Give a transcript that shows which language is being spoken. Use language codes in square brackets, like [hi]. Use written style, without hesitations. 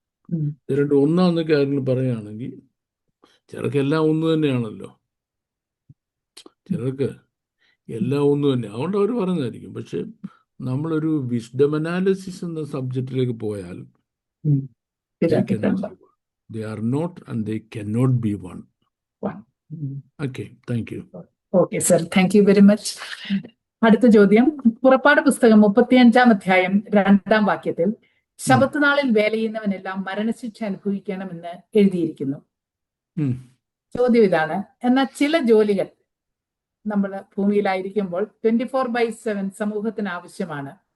[ml] ഉം. ഇത് രണ്ടും ഒന്നാന്നൊക്കെ ആരെങ്കിലും പറയുകയാണെങ്കിൽ ചിലർക്ക് എല്ലാം ഒന്ന് തന്നെയാണല്ലോ, ചിലർക്ക് എല്ലാം ഒന്ന് തന്നെ, അതുകൊണ്ട് അവർ പറയുന്നതായിരിക്കും. പക്ഷെ നമ്മളൊരു വിസ്ഡം അനാലിസിസ് എന്ന സബ്ജക്റ്റിലേക്ക് പോയാൽ ഉം. [en] they are not and they cannot be one. ഉം. Okay, thank you. Okay sir, thank you very much. [ml] അടുത്ത ചോദ്യം, പുറപ്പാട് പുസ്തകം 35-ാം അധ്യായം 2-ാം വാക്യത്തിൽ ശബത്ത് നാളിൽ വേല ചെയ്യുന്നവനെല്ലാം മരണശിക്ഷ അനുഭവിക്കണമെന്ന് എഴുതിയിരിക്കുന്നു. ചോദ്യം ഇതാണ്, എന്നാൽ ചില ജോലികൾ നമ്മൾ ഭൂമിയിലായിരിക്കുമ്പോൾ 24/7 സമൂഹത്തിന് ആവശ്യമാണ്.